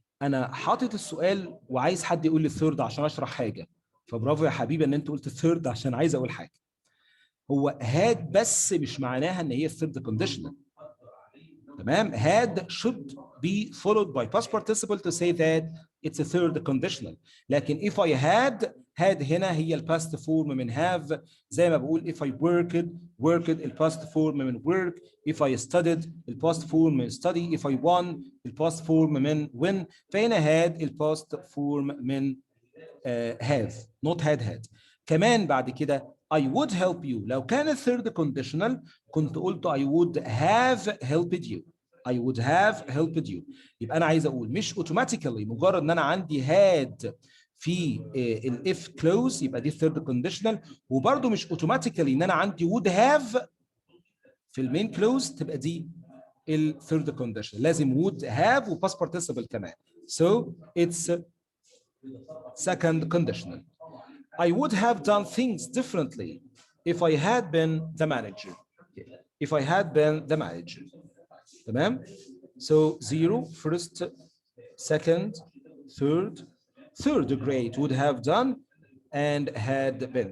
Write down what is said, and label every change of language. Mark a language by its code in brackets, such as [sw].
[ar] أنا حاطط السؤال وعايز حد يقول لي third عشان أشرح حاجة. فبرافو يا حبيبي إن أنت قلت third عشان عايز أقول حاجة. هو had بس مش معناها إن هي third conditional. [en] تمام؟ had should be followed by past participle to say that it's a third conditional. [ar] لكن [en] if I had [ar] هنا هي الباست فورم من have. زي ما بقول [en] if I worked [ar] الباست فورم من work. [en] if I studied [ar] الباست فورم من [en] study. if I won الباست form من win. [ar] فهنا had الباست فورم من have not had. كمان بعد كده [en] I would help you. [ar] لو كان [en] third conditional [ar] كنت قلت [en] I would have helped you. I would have helped you. [ar] يبقى أنا عايز أقول مش automatically مجرد إن أنا عندي had في ال if clause يبقى دي third conditional. وبرضه مش automatically إن أنا عندي would have في المين clause تبقى دي ال third conditional. [en] لازم would have و past participle كمان. So it's second conditional. I would have done things differently if I had been the manager. If I had been the manager. [ar] تمام? [en] So zero, first, second, third grade would have done and had been.